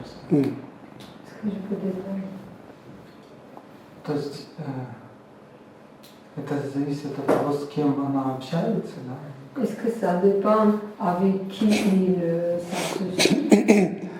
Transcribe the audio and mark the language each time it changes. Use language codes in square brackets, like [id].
[fr] Est-ce que je peux détailler? [ru] То есть это зависит от того, с кем она общается, да? [fr] Est-ce que ça dépend avec qui il s'associe?